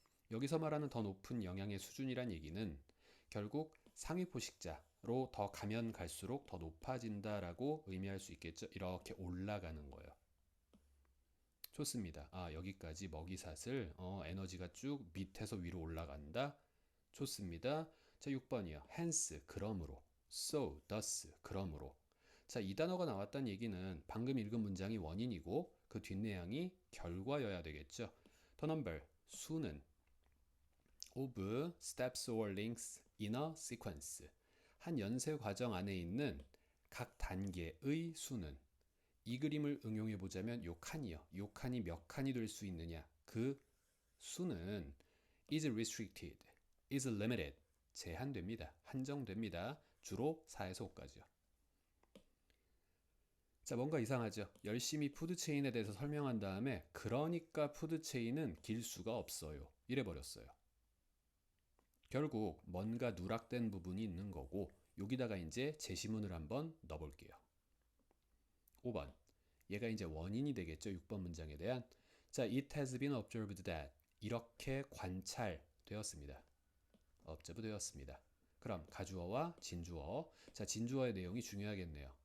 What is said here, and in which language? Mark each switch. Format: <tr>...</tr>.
<ko>여기서 말하는 더 높은 영양의 수준이란 얘기는 결국 상위 포식자로 더 가면 갈수록 더 높아진다라고 의미할 수 있겠죠. 이렇게 올라가는 거예요. 좋습니다. 아, 여기까지 먹이사슬, 에너지가 쭉 밑에서 위로 올라간다. 좋습니다. 자, 6번이요.</ko> <en>hence,</en> <ko>그러므로.</ko> <en>so, thus,</en> <ko>그러므로. 자, 이 단어가 나왔다는 얘기는 방금 읽은 문장이 원인이고 그 뒷내용이 결과여야 되겠죠.</ko> <en>The number,</en> <ko>수는</ko> <en>of steps or links in a sequence.</en> <ko>한 연쇄 과정 안에 있는 각 단계의 수는 이 그림을 응용해 보자면 요 칸이요. 요 칸이 몇 칸이 될 수 있느냐?</ko> <en>그 수는 is restricted, is limited,</en> <ko>제한됩니다. 한정됩니다. 주로 4에서 5까지요. 자, 뭔가 이상하죠? 열심히 푸드체인에 대해서 설명한 다음에 그러니까 푸드체인은 길 수가 없어요. 이래 버렸어요. 결국 뭔가 누락된 부분이 있는 거고 여기다가 이제 제시문을 한번 넣어볼게요. 5번. 얘가 이제 원인이 되겠죠. 6번 문장에 대한. 자,</ko> <en>it has been observed that</en> <ko>이렇게 관찰되었습니다. observe 되었습니다. 그럼 가주어와 진주어. 자, 진주어의 내용이 중요하겠네요.</ko>